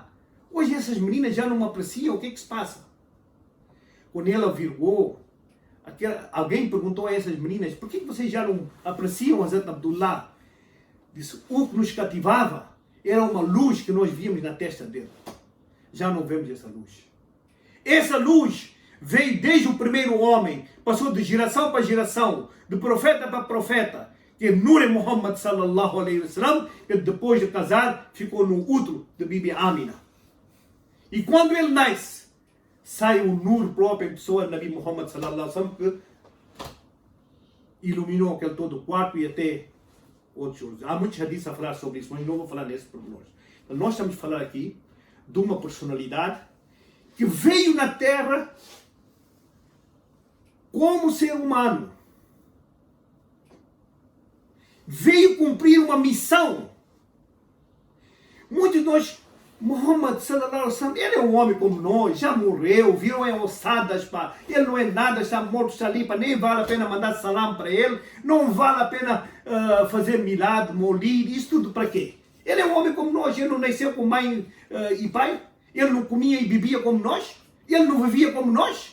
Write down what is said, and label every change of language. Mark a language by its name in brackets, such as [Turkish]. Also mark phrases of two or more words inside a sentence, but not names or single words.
[Portuguese] Hoje essas meninas já não me apreciam, o que é que se passa? Quando ela virgou, alguém perguntou a essas meninas, por que vocês já não apreciam Hazrat Abdullah? Disse, o que nos cativava era uma luz que nós víamos na testa dele. Já não vemos essa luz. Essa luz veio desde o primeiro homem, passou de geração para geração, de profeta para profeta, que é Nur Muhammad [Arabic] صلى الله عليه وسلم, [Portuguese] que depois de casar ficou no útero de Bibi Amina. E quando ele nasce, sai o Nur próprio, a pessoa de Nabi Muhammad [Arabic] صلى الله عليه وسلم, [Portuguese] que iluminou aquele todo o quarto e até outros outros. Há muitos hadiths a falar sobre isso, mas não vou falar nesse pormenor. Então, nós estamos a falar aqui de uma personalidade que veio na Terra como ser humano. Veio cumprir uma missão. Muitos de nós, [Arabic] محمد صلى الله عليه وسلم, [Portuguese] ele é um homem como nós, já morreu, viram em ossadas, pá. Ele não é nada, está morto, está ali, pá. Nem vale a pena mandar salam para ele, não vale a pena fazer milagre, molir, isso tudo para quê? Ele é um homem como nós, ele não nasceu com mãe e pai, ele não comia e bebia como nós, ele não vivia como nós.